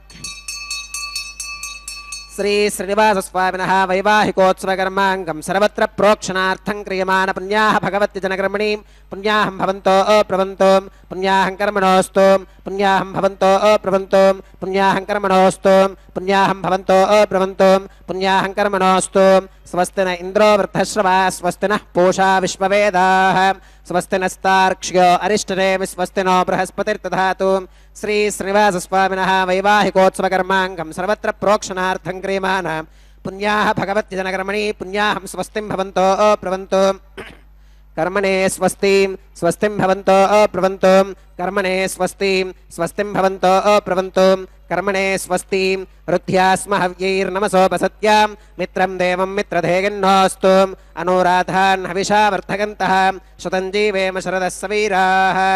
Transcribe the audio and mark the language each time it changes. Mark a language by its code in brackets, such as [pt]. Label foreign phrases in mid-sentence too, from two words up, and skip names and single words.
[sa] श्री श्रीनिवासस्वामिनः वैवाहिकोत्सवकर्माङ्गं सर्वत्र प्रोक्षणार्थं क्रियमाण पुण्याः भगवत्यजनकर्मणि पुण्याहं भवन्तो अप्रवन्तो पुण्याहं कर्मणोऽस्तु पुण्याहं भवन्तो अप्रवन्तो पुण्याहं कर्मणोऽस्तु पुण्याहं भवन्तो अप्रवन्तो पुण्याहं कर्मणोऽस्तु स्वस्ति न इन्द्रो वृद्धश्रवा स्वस्ति नः पूषा विश्ववेदाः స్వస్తి నస్తార్క్ష్యో అరిష్టనేమి స్వస్తి నో బృహస్పతిర్దధాతు. శ్రీ శ్రీనివాసస్వామినः వైవాహికోత్సవకర్మాంగం సర్వత్ర ప్రోక్షణార్థం క్రియమాణాం పుణ్యాః భగవత్యజనకర్మణి పుణ్యాహం స్వస్తిం భవంతో ప్రవంతో కర్మణే స్వస్తిం స్వస్తిం భవంతో ప్రవంతో కర్మణే స్వస్తిం స్వస్తిం భవంతో ప్రవంతో కర్మణే స్వస్తిం రుధ్యాస్మ హవ్యైర్నమసోపసత్యాం మిత్రం దేవం మిత్రధేయన్నోస్తు అనురాధాన్ హవిషా వర్ధగంతః శతం జీవేమ శరదः సవీరాः.